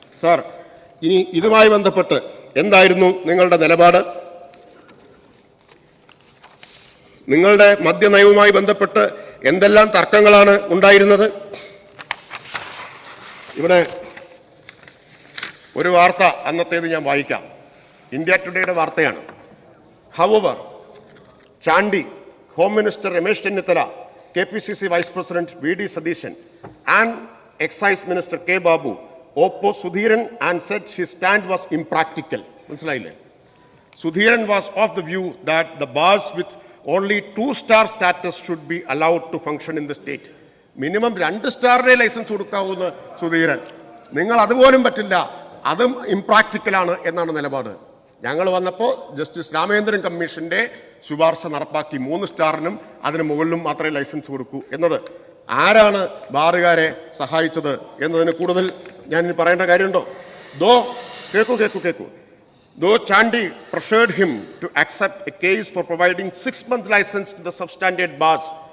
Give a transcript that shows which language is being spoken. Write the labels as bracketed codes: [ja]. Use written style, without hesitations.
[ml] Sir, ഇനി ഇതുമായി ബന്ധപ്പെട്ട് എന്തായിരുന്നു നിങ്ങളുടെ നിലപാട്? നിങ്ങളുടെ മദ്യനയവുമായി ബന്ധപ്പെട്ട് എന്തെല്ലാം തർക്കങ്ങളാണ് ഉണ്ടായിരുന്നത്? ഇവിടെ ഒരു വാർത്ത അന്നത്തേത് ഞാൻ വായിക്കാം. ഇന്ത്യ ടുഡേയുടെ വാർത്തയാണ്. [en] However, Chandi, Home Minister Ramesh Chennithila, KPCC Vice President VD Sadishan and Excise Minister K. Babu opposed Sudhiran and said his stand was impractical. [ml] മനസ്സിലായില്ലേ? [en] Sudhiran was of the view that the bars with only 2-star status should be allowed to function in the state. [ml] Minimum 2 സ്റ്റാറിനെ licence കൊടുക്കാവൂന്ന് Sudheeran. നിങ്ങൾ അതുപോലും പറ്റില്ല, അതും ഇംപ്രാക്ടിക്കലാണ് എന്നാണ് നിലപാട്. ഞങ്ങൾ വന്നപ്പോൾ justice Ramendran കമ്മീഷന്റെ ശുപാർശ നടപ്പാക്കി 3 സ്റ്റാറിനും അതിന് മുകളിലും മാത്രമേ ലൈസൻസ് കൊടുക്കൂ എന്നത്. ആരാണ് ബാറുകാരെ സഹായിച്ചത് എന്നതിന് കൂടുതൽ ഞാൻ പറയേണ്ട കാര്യമുണ്ടോ? കേക്കൂ. [en] Though Chandy pressured him to accept a case for providing 6 months license to the substandard bars.